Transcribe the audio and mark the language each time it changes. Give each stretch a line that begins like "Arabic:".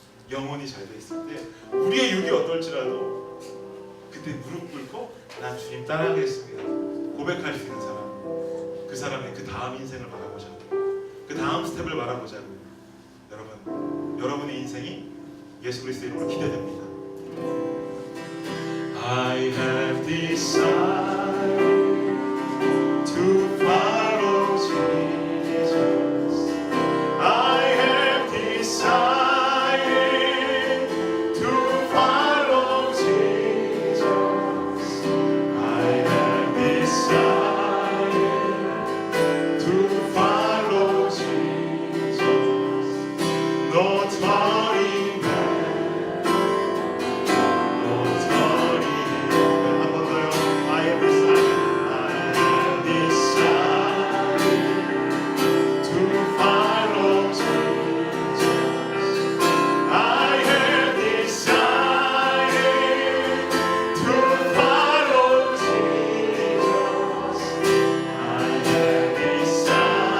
Korean: 영혼이 잘 돼 있을 때 우리의 육이 어떨지라도 그때 무릎 꿇고 난 주님 따라가겠습니다 고백할 수 있는 사람, 그 사람의 그 다음 인생을 바라보자고, 그 다음 스텝을 바라보자고. 여러분, 여러분의 인생이 예수 그리스도의 이름으로 기대됩니다.
English: I have decided to follow Jesus. I have decided to follow Jesus. I have decided to follow Jesus. No turning back. No turning back.
Korean: 한 번 더요.
English: I have decided. I have decided to follow Jesus. I have decided to follow Jesus. I have decided